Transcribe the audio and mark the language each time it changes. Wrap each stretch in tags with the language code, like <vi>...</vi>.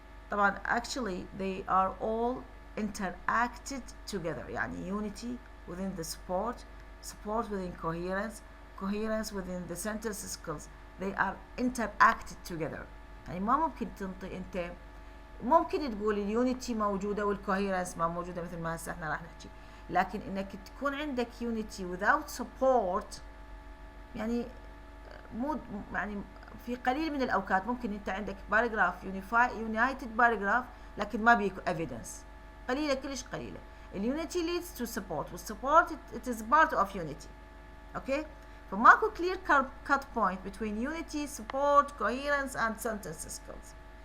<ar>طبعا</ar> <en>actually they are all interacted together،</en> <ar>يعني</ar> <en>unity within the support within coherence, coherence within the sentence skills. They are interacted together.</en> <ar>يعني ما ممكن تنطي انت ممكن تقول اليونيتي موجودة والكوهيرنس ما موجودة مثل ما هسه احنا راح نحكي، لكن انك تكون عندك يونيتي</ar> <en>without support</en> <ar>يعني مو يعني في قليل من الاوقات ممكن انت عندك باراجراف يونايتد باراجراف لكن ما بيكو ايفيدنس، قليله كلش قليله.</ar> <en>اليونيتي leads to support والsupport it is part of unity.</en> <ar>اوكي فماكو</ar> <en>clear cut point between unity, support, coherence and sentence skills.</en>